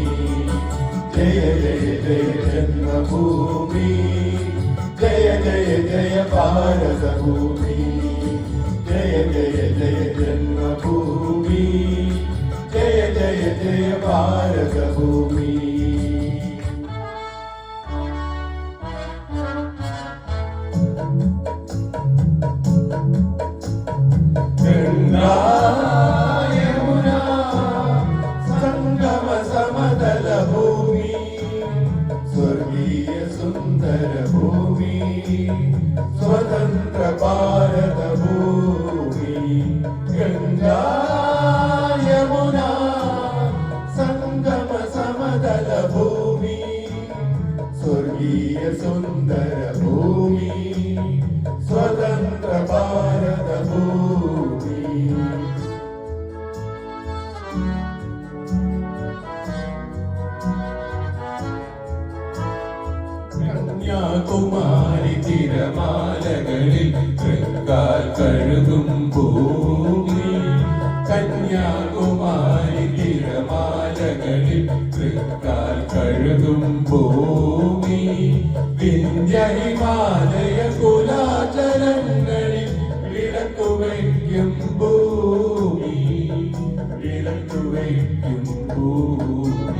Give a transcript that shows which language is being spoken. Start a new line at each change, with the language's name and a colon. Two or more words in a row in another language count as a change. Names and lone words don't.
Malayalam: ജയ ജയ ജയ ജന്മഭൂമി, ജയ ജയ ജയ ഭാരതഭൂമി, ജയ ജയ ജയ ജന്മഭൂമി, ജയ ജയ ജയ ഭാരതഭൂമി.
Hindi: गंगा यमुना संगम समतल भूमि, स्वर्गीय सुंदर भूमि, स्वतंत्र भारत भूमि. गंगा यमुना संगम समतल भूमि, स्वर्गीय सुंदर भूमि, स्वतंत्र भारत भूमि.
Malayalam: കന്യാകുമാരി തിരമാലകളിൽ തൃക്കാൽ കഴുകും ഭൂമി, കന്യാകുമാരി തിരമാലകളിൽ തൃക്കാൽ കഴുകും ഭൂമി, വിന്ധ്യ ഹിമാലയ കുലാചലങ്ങളിൽ വിളക്കുവയ്ക്കും ഭൂമി, വിളക്കുവയ്ക്കും ഭൂമി.